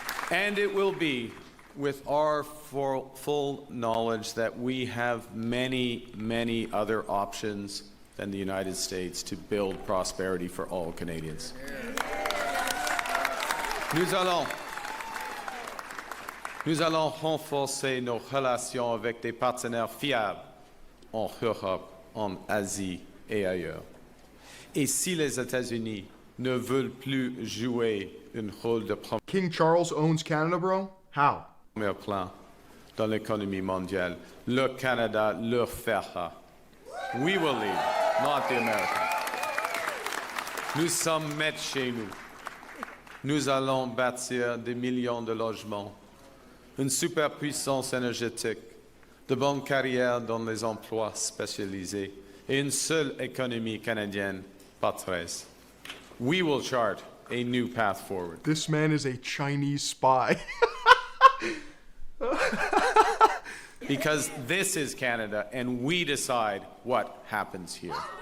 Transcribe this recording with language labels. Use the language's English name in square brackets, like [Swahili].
[English] And it will be with our full knowledge that we have many, many other options than the United States to build prosperity for all Canadians. [French] Nous allons renforcer nos relations avec des partenaires fiables en Europe, en Asie et ailleurs. Et si les États-Unis ne veulent plus jouer un rôle de [English] King Charles owns Canada, bro? How? [French] premier plan dans l'économie mondiale, le Canada le fera. [English] We will lead, not the Americans. [French] Nous sommes maîtres chez nous. Nous allons bâtir des millions de logements, une superpuissance énergétique, de bonnes carrières dans les emplois spécialisés et une seule économie canadienne, pas 13. [English] We will chart a new path forward. This man is a Chinese spy. Because this is Canada, and we decide what happens here.